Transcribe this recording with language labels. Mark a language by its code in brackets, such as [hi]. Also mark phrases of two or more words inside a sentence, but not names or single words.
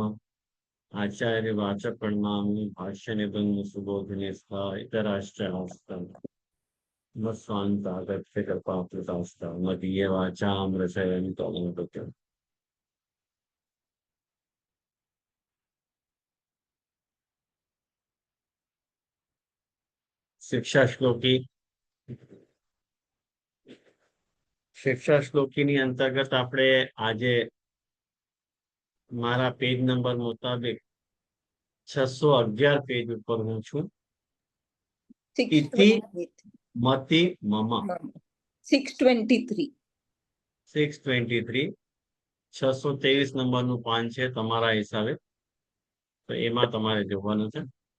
[sa] आचार्य वाचक प्रणमामि भाष्य निबंध सुबोधिने स्था इतराश्चास्तम् मत्स्वान्तागत्य कृपाकृतास्ता मदीय वाचां रचयन्तु अनुपत्यम्। [gu] शिक्षा श्लोकीની અંતર્ગત આપણે આજે મારા પેજ નંબર મુતાબિક 611 પેજ ઉપર હું છું. [sa] इति मति मम [gu] 623 623 નંબરનું પાન છે તમારા હિસાબે, તો એમાં તમારે જોવાનું છે.